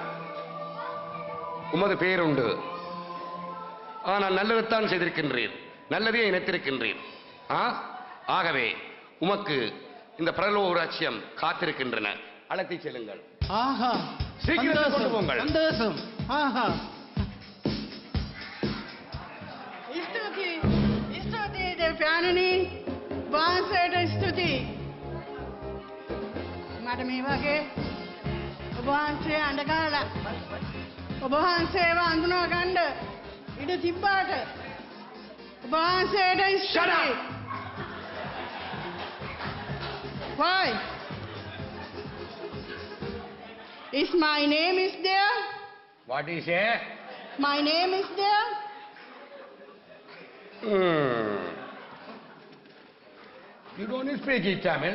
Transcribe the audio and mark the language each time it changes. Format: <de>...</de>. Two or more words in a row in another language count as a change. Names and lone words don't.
<ta>உமது பெயர் உண்டு. ஆனால் நல்லதைத்தான் செய்திருக்கின்றீர், நல்லதே நினைத்திருக்கின்றீர். ஆகவே உமக்கு இந்த பரலோக ராஜ்யம் காத்திருக்கின்றன. அழைத்து செல்லுங்கள். ஆஹா, சீக்கிரம் கொண்டு போங்கள். சந்தோஷம். ஆஹா,</ta> <si>ස්තුති දෙවියන්නි, වහන්සේට ස්තුති. මට මේ වගේ ඔබ වහන්සේ අඬගාලා ඔබ වහන්සේව අඳුනා ගන්න ඉඩ තිබ්බාට ඔබ වහන්සේට ස්තුති.</si> <en>Why? Is my name is there? What is it? My name is there? You don't speak Tamil?</en>